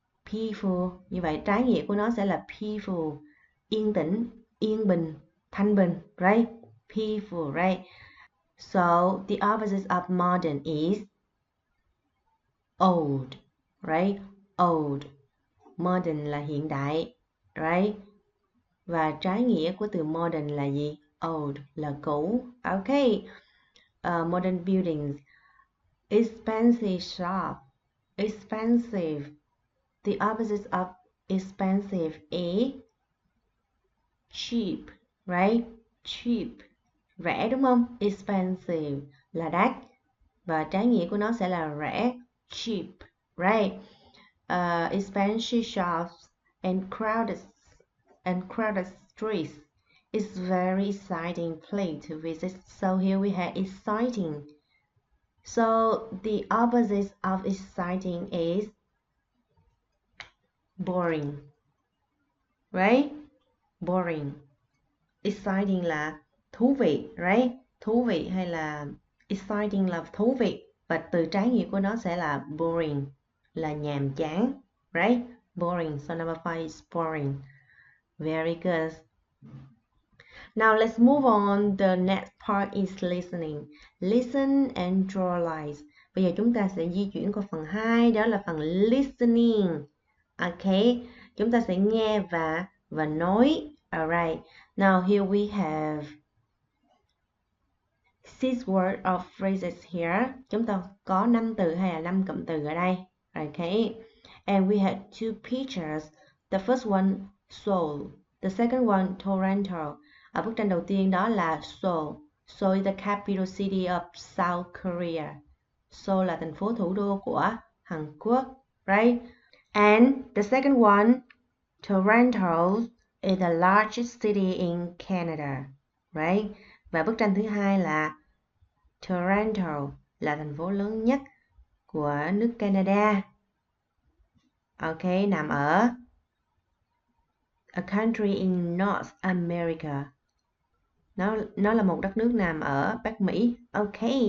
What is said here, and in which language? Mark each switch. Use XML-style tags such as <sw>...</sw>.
<vi>Peaceful, như vậy trái nghĩa của nó sẽ là peaceful, yên tĩnh, yên bình, thanh bình, right?</vi> <en>Peaceful, right? So the opposite of modern is old, right? Old.</en> <vi>Modern là hiện đại, right? Và trái nghĩa của từ modern là gì?</vi> <en>Old</en> <vi>là cũ.</vi> <en>Okay. Modern buildings. Expensive shop. Expensive. The opposite of expensive is cheap, right?</en> <vi>Cheap. Rẻ đúng không? Expensive là đắt. Và trái nghĩa của nó sẽ là rẻ.</vi> <en>Cheap, right? Expensive shops and crowded streets. It's very exciting place to visit. So here we have exciting. So the opposite of exciting is boring, right?</en> <vi>Boring. Exciting là thú vị, right? Thú vị hay là exciting là thú vị. Và từ trái nghĩa của nó sẽ là boring, là nhàm chán, right?</vi> <en>Boring. So number 5 is boring. Very good. Now let's move on. The next part is listening. Listen and draw lines.</en> <vi>Bây giờ chúng ta sẽ di chuyển qua phần 2, đó là phần listening. Okay, chúng ta sẽ nghe và nói.</vi> <en>Alright. Now here we have 6 words of phrases here.</en> <vi>Chúng ta có 5 từ hay là 5 cụm từ ở đây.</vi> <en>Okay. And we had 2 pictures. The first one, Seoul. The second one, Toronto.</en> <vi>Ở bức tranh đầu tiên đó là Seoul.</vi> <en>Seoul is the capital city of South Korea.</en> <vi>Seoul là thành phố thủ đô của Hàn Quốc.</vi> <en>Right? And the second one, Toronto is the largest city in Canada. Right?</en> <vi>Và bức tranh thứ hai là Toronto là thành phố lớn nhất của nước Canada.</vi> <en>Ok,</en> <vi>nằm ở</vi> <en>a country in North America.</en> <vi>Nó là một đất nước nằm ở Bắc Mỹ. Ok.</vi>